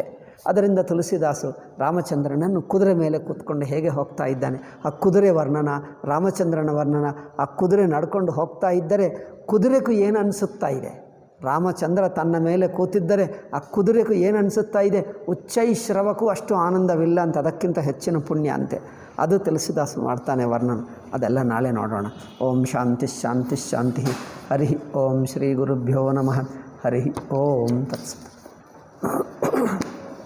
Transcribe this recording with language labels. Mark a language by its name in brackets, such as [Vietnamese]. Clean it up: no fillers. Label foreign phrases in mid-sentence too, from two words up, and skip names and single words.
[Kannada] ಅದರಿಂದ ತುಳಸಿದಾಸು ರಾಮಚಂದ್ರನನ್ನು ಕುದುರೆ ಮೇಲೆ ಕೂತ್ಕೊಂಡು ಹೇಗೆ ಹೋಗ್ತಾ ಇದ್ದಾನೆ, ಆ ಕುದುರೆ ವರ್ಣನ, ರಾಮಚಂದ್ರನ ವರ್ಣನ. ಆ ಕುದುರೆ ನಡ್ಕೊಂಡು ಹೋಗ್ತಾ ಇದ್ದರೆ ಕುದುರೆಗೂ ಏನು ಅನಿಸುತ್ತಾ ಇದೆ, ರಾಮಚಂದ್ರ ತನ್ನ ಮೇಲೆ ಕೂತಿದ್ದರೆ ಆ ಕುದುರೆಗೂ ಏನು ಅನಿಸುತ್ತಾ ಇದೆ, ಉಚ್ಚೈಶ್ರವಕ್ಕೂ ಅಷ್ಟು ಆನಂದವಿಲ್ಲ ಅಂತ, ಅದಕ್ಕಿಂತ ಹೆಚ್ಚಿನ ಪುಣ್ಯ ಅಂತೆ. ಅದು ತುಳಸಿದಾಸು ಮಾಡ್ತಾನೆ ವರ್ಣನ. ಅದೆಲ್ಲ ನಾಳೆ ನೋಡೋಣ. [Sanskrit] ॐ शान्ति शान्ति शान्ति हरि ॐ श्री गुरुभ्यो नमः. हरि ॐ तत्सत्.